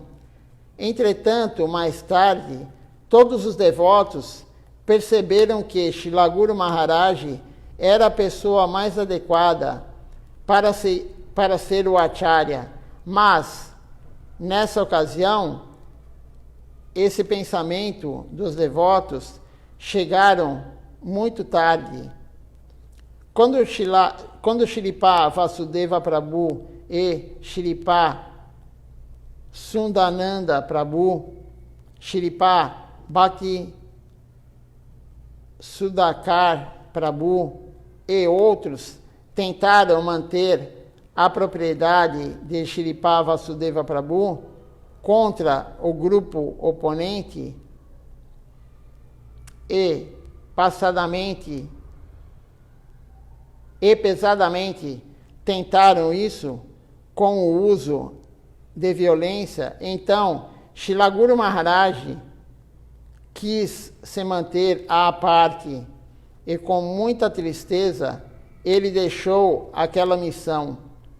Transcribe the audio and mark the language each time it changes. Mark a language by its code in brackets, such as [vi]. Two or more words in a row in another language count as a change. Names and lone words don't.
[pt] Entretanto, mais tarde, todos os devotos perceberam que Srila Guru Maharaj era a pessoa mais adequada para ser o acharya, mas, nessa ocasião, esse pensamento dos devotos chegaram muito tarde. Quando Shripad Vasudeva Prabhu e Shripad Sundananda Prabhu, Shripad Bhakti Sudhakar Prabhu e outros tentaram manter a propriedade de Shripad Vasudeva Prabhu contra o grupo oponente e pesadamente tentaram isso com o uso de violência, então Srila Guru Maharaj quis se manter à parte e com muita tristeza ele deixou aquela missão.